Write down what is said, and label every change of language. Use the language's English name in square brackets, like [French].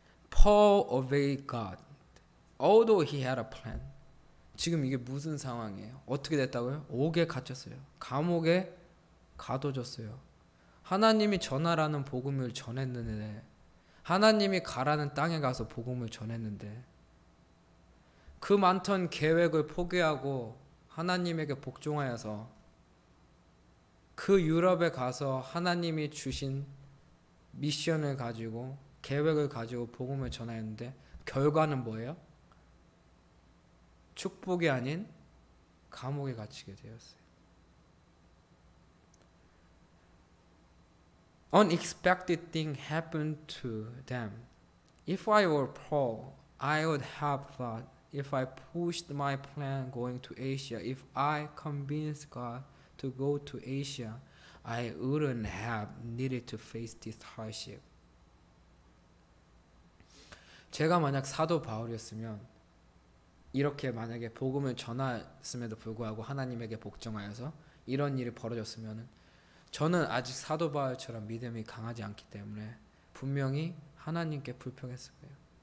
[English] Paul obeyed God, although he had a plan. [Korean] 지금 이게 무슨 상황이에요? 어떻게 됐다고요? 옥에 갇혔어요. 감옥에 가둬졌어요. 하나님이 전하라는 복음을 전했는데, 하나님이 가라는 땅에 가서 복음을 전했는데, 그 많던 계획을 포기하고 하나님에게 복종하여서 그 유럽에 가서 하나님이 주신 미션을 가지고 계획을 가지고 복음을 전하였는데 결과는 뭐예요? 축복이 아닌 감옥에 갇히게 되었어요. [English] Unexpected thing happened to them. If I were Paul, I would have thought, if I pushed my plan going to Asia, if I convinced God to go to Asia, I wouldn't have needed to face this hardship. [Korean] 제가 만약 사도 바울이었으면 이렇게 만약에 복음을 전했음에도 불구하고 하나님에게 복종하여서 이런 일이 벌어졌으면 저는 아직 사도 바울처럼 믿음이 강하지 않기 때문에 분명히 하나님께 불평했을 거예요.